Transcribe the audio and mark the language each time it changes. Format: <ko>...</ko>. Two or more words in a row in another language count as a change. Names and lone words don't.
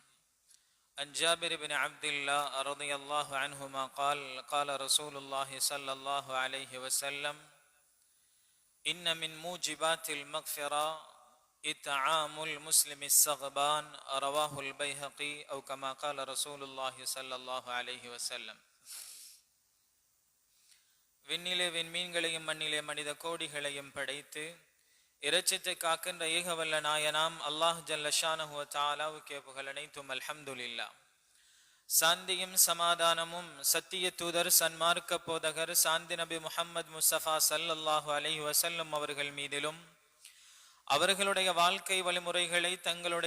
<ar>عن جابر بن عبد الله رضي الله عنهما قال قال رسول الله صلى الله عليه وسلم: إن من موجبات المغفرة إطعام المسلم السغبان، رواه البيهقي، أو كما قال رسول الله صلى الله عليه وسلم.</ar> <ta>விண்ணிலே விண்மீன்களையும் மண்ணிலே மனித கோடிகளையும் படைத்து இரட்சத்தை காக்கின்ற ஏகவல்ல நாயனாம்</ta> <ar>الله جل شأنه و</ar> <ta>தஆலாவுக்கே புகழ் அனைத்தும். அல்ஹம்துலில்லாஹ். சாந்தியும் சமாதானமும் சத்திய தூதர் சன்மார்க்க போதகர் சாந்தி நபி முஹம்மது முஸ்தபா</ta> <ar>صلى الله عليه وسلم</ar> <ta>அவர்கள் மீதிலும் அவர்களுடைய வாழ்க்கை வழிமுறைகளை தங்களுடைய</ta>